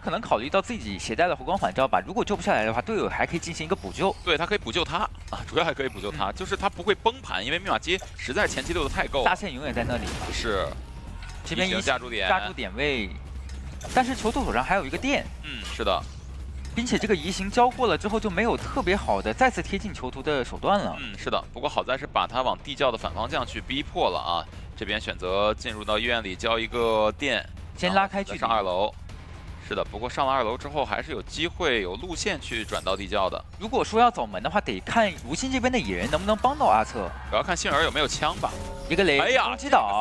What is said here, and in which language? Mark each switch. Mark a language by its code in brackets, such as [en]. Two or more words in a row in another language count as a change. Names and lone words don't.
[zh] 他可能考慮到自己攜帶了回光返照吧，如果救不下來的話，隊友還可以進行一個補救。對，他可以補救他啊，主要還可以補救他，就是他不會崩盤，因為密碼機實在前期溜得太夠。大線永遠在那裡。是，這邊一架住點位，但是囚徒手上還有一個電。是的。並且這個移形交過了之後，就沒有特別好的再次貼近囚徒的手段了。是的。不過好在是把他往地窖的反方向去逼迫了啊。這邊選擇進入到醫院裡交一個電，先拉開距離上2樓。是的，不過上了2樓之後，還是有機會有路線去轉到地窖的。如果說要走門的話，得看吳昕這邊的野人能不能幫到阿策。主要看幸運兒有沒有槍吧。一個雷，攻擊倒